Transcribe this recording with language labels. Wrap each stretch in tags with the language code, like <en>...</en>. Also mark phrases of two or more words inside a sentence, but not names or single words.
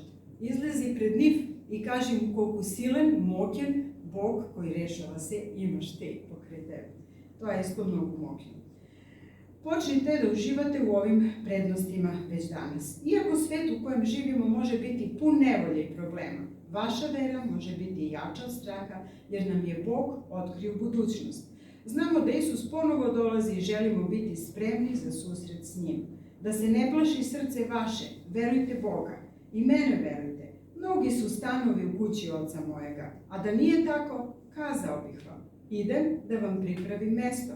<mk>Излези пред нив и кажи му колку силен, моќен Бог кој решава се имаш те покрај тебе. Тоа е исто многу моќно.</mk> <sr>Почнете да уживате у овим предностима веќе данас. Иако свет у коjem живимо може бити пун неволја и проблема, ваша вера може бити јача од страха, jer nam je Bog otkrio budućnost. Znamo da Isus ponovo dolazi i želimo biti spremni za susret s njim. Da se ne plaši srce vaše, verujte Boga. I mene verujte. Mnogi su stanovi u kući oca mojega, a da nije tako, kazao bih vam: idem da vam pripravim mesto.</sr>